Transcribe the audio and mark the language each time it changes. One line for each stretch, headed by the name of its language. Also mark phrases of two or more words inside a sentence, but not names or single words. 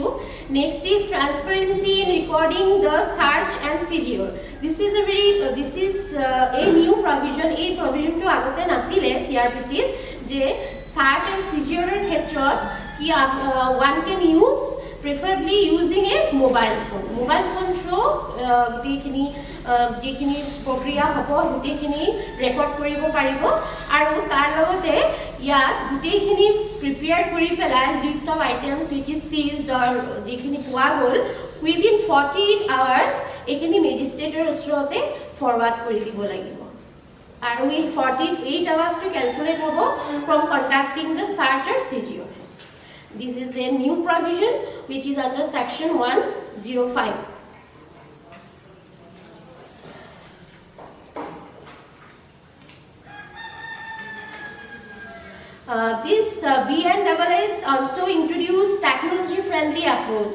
English: Next is transparency in recording the search and seizure. This is a new provision. A provision to
Assamese: আগতে নাছিলে
English: CRPC je search and seizure
Assamese: এৰ ক্ষেত্ৰত কি
English: one can use preferably using a mobile phone through
Assamese: দেখিনী যেখিনী প্ৰক্ৰিয়া হ'ব দেখিনী
English: record
Assamese: কৰিব পাৰিব আৰু তাৰ লগতে যি দেখিনী
English: prepare
Assamese: কৰি পেলাই
English: list of items which is seized or
Assamese: দেখিনী পোৱা গ'ল
English: within 48 hours
Assamese: এখিনি মেজিষ্ট্ৰেটৰ ওচৰত
English: forward
Assamese: কৰি দিব লাগিব আৰু এই
English: 48 hours to calculate hobo from conducting the search or seizure. This is a new provision which is under section 105. This Bnss also introduced technology friendly approach.